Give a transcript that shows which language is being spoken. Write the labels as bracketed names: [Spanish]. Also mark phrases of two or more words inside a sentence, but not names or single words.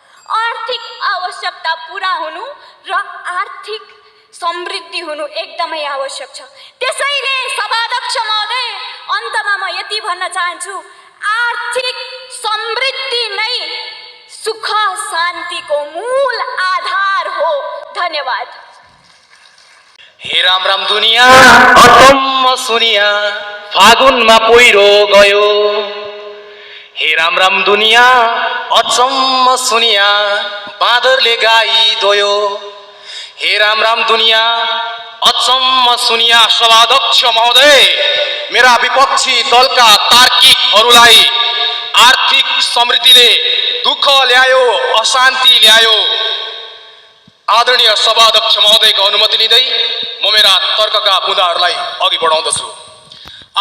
[Nepali] आर्थिक आवश्यकता पूरा हुनु र आर्थिक समृद्धि हुनु एकदमै आवश्यक छ। त्यसैले सभाध्यक्ष महोदय, अन्तमा म यति भन्न चाहन्छु, आर्थिक समृद्धि नै सुख शान्तिको मूल आधार हो। धन्यवाद। हे राम राम दुनिया अचम्म सुनिया, फागुनमा पहिरो गयो। हे राम राम दुनिया अचम्म सुनिया, बाँदरले गाई दोयो। हे राम राम दुनिया अचम्म सुनिया। सभाध्यक्ष महोदय, मेरा विपक्षी दलका तार्किकहरूलाई आर्थिक समृद्धिले दुःख ल्यायो, अशान्ति ल्यायो। आदरणीय सभाध्यक्ष महोदयको अनुमति लिँदै म मेरा तर्कका बुँदाहरूलाई अघि बढाउँदछु।